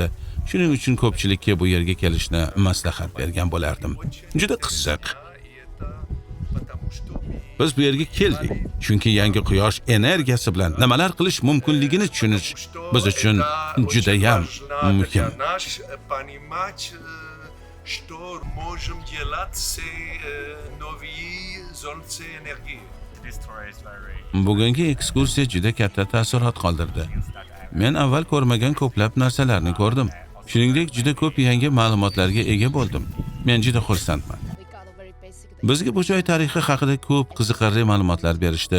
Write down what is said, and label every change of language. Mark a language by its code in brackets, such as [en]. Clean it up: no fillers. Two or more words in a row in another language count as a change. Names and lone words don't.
[uz] Shuning uchun ko'pchilikka bu yerga kelishni maslahat bergan bo'lardim. Juda qiziq. Biz bu yerga keldik, chunki yangi quyosh energiyasi bilan nimalar qilish mumkinligini tushunish biz uchun juda ham muhim. [ru] Что можем делать с новыми зонцы энергии. [uz] Bugungi ekskursiya juda katta taassurot qoldirdi. Men avval ko'rmagan ko'plab narsalarni ko'rdim. Shuningdek, juda ko'p yangi ma'lumotlarga ega bo'ldim. Men juda xursandman. Bizga bu joy tarixi haqida ko'p qiziqarli ma'lumotlar berishdi.